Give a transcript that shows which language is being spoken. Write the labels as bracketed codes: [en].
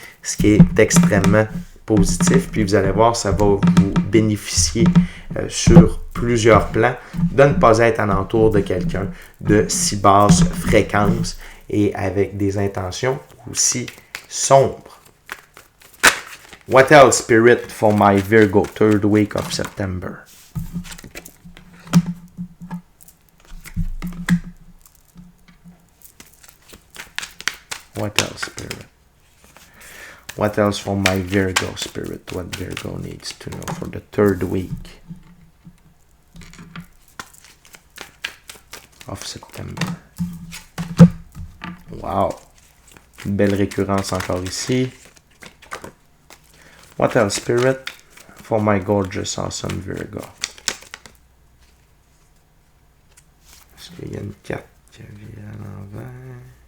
[fr] Ce qui est extrêmement positif. Puis vous allez voir, ça va vous bénéficier sur plusieurs plans de ne pas être alentour de quelqu'un de si basse fréquence et avec des intentions aussi sombres. [en] What else, Spirit, for my Virgo third week of September? What else, Spirit? What else for my Virgo, Spirit? What Virgo needs to know for the third week of September? Wow! [fr] Une belle récurrence encore ici. [en] What else, Spirit, for my gorgeous, awesome Virgo? [fr] Est-ce qu'il y a une carte qui vient à l'envers?